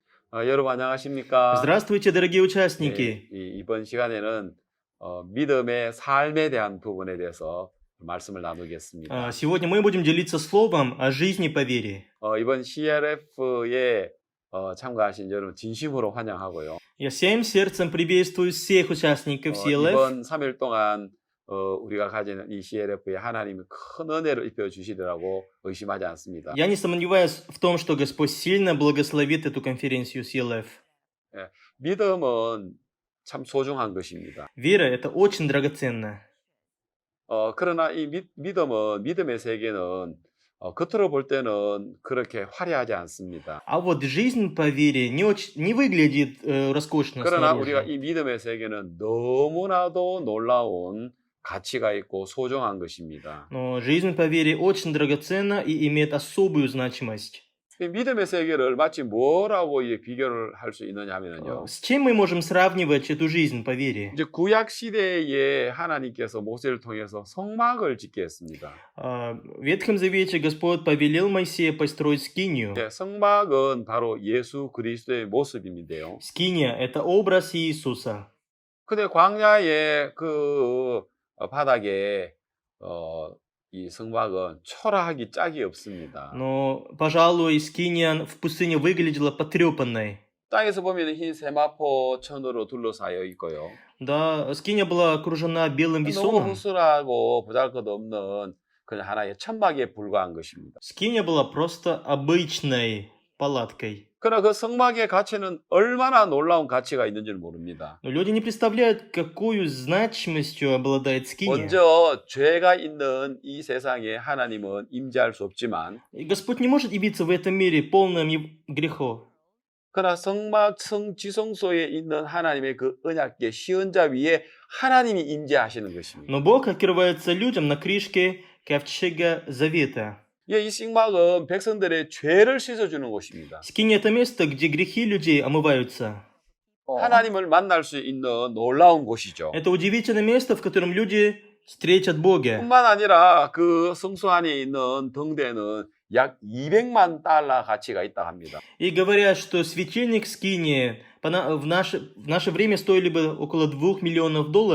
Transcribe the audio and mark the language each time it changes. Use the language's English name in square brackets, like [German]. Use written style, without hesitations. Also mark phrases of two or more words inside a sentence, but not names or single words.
[Korean] 여러분 안녕하십니까? [Russian] Здравствуйте, дорогие [Korean] 예, [Russian] участники. [Korean] 이번 시간에는 믿음의 삶에 대한 부분에 대해서 말씀을 나누겠습니다. [Russian] Сегодня мы будем делиться словом о жизни по вере. [Korean] 이번 CLF에 참가하신 여러분 진심으로 환영하고요. [Russian] Я всем сердцем приветствую всех участников CLF. [Korean] 이번 3일 동안 우리가 가지는 이 CLF에 하나님이 큰 은혜를 입혀 주시리라고 의심하지 않습니다. [Russian] Я не сомневаюсь в том, что Господь сильно благословит эту конференцию CLF. [Korean] 믿음은 참 소중한 것입니다. [Russian] Вера — это очень драгоценно. [Korean] 그러나 이 믿음의 세계는 겉으로 볼 때는 그렇게 화려하지 않습니다. [Russian] А вот жизнь по вере не выглядит роскошно [Korean] 그러나 우리가 [Russian] снаружи. [Korean] 이 믿음의 세계는 너무나도 놀라운 가치가 있고 소중한 것입니다. [Russian] Но жизнь по вере очень драгоценна и имеет особую значимость. [Korean] 이 믿음의 세계를 마치 뭐라고 비교를 할 수 있느냐 하면요. [Russian] С чем мы можем сравнивать эту жизнь по вере? [Korean] 이제 구약 시대에 하나님께서 모세를 통해서 성막을 짓게 했습니다. [Russian] В Ветхом Завете Господь повелел Моисею построить скинию. [Korean] 성막은 바로 예수 그리스도의 모습인데요. [Russian] Скиния — это образ Иисуса. [Korean] 근데 광야의 그 바닥에 이 성막은 초라하기 짝이 없습니다. [Russian] Но, пожалуй, скиния в пустыне выглядела потрепанной. [Korean] 땅에서 보면 흰 세마포 천으로 둘러싸여 있고요. [Russian] Да, скиния была окружена белым [Korean] 너무 [Russian] весоном. [Korean] 허술하고 보잘것없는 그냥 하나의 천막에 불과한 것입니다. [Russian] Скиния была просто обычной палаткой. [Korean] 그러나 그 성막의 가치는 얼마나 놀라운 가치가 있는지를 모릅니다. [Russian] Но люди не представляют, какую значимостью обладает скиния. [Korean] 먼저 죄가 있는 이 세상에 하나님은 임재할 수 없지만 [Russian] И Господь не может явиться в этом мире полным грехов. [Korean] 그러나 성막 성지성소에 있는 하나님의 그 언약궤 시은자 위에 하나님이 임재하시는 것입니다. [Russian] Но Бог открывается людям на крышке ковчега Завета. [Korean] 이 성막은 백성들의 죄를 씻어주는 곳입니다. [Russian] Скиния — это место, где грехи людей омываются. [Korean] 하나님을 만날 수 있는 놀라운 곳이죠. [Russian] Это удивительное место, в котором люди встретят Бога. [Korean] 뿐만 아니라 그 성소 안에 있는 등대는 약 200만 달러 가치가 있다 합니다. [Russian] И говорят, что светильник скинии в наше время стоили бы около $2 миллионов.